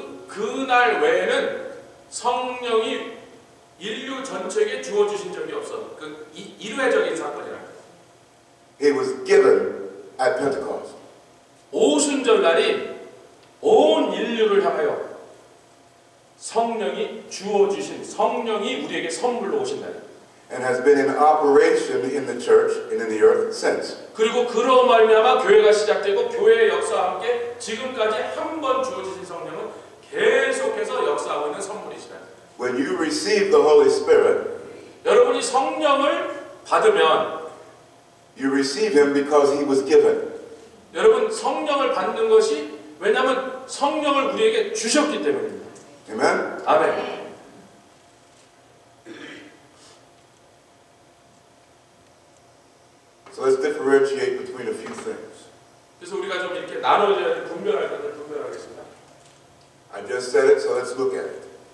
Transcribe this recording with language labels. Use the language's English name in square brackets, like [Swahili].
[Korean] 그날 외에는 성령이 인류 전체에게 주어주신 적이 없어. 그 일회적인 사건이라. [English] He was given at Pentecost. [Korean] 오순절 날이 온 인류를 향하여 성령이 주어주신 성령이 우리에게 선물로 오신 날이에요. [English] And has been in operation in the church and in the earth since. [Korean] 그리고 그로 말미암아 교회가 시작되고 교회의 역사와 함께 지금까지 한 번 주어주신 성령은 계속해서 역사하고 있는 선물이시다. [English] When you receive the Holy Spirit, [Korean] 여러분이 성령을 받으면 [English] you receive Him because He was given. [Korean] 여러분 성령을 받는 것이 왜냐하면 성령을 우리에게 주셨기 때문입니다. [English] Amen? [Korean] 아멘. [English] So let's differentiate between a few things. [Korean] 그래서 우리가 좀 이렇게 나눠져야 분별할 것을 분별하겠습니다. [English] I just said it, so let's look at it.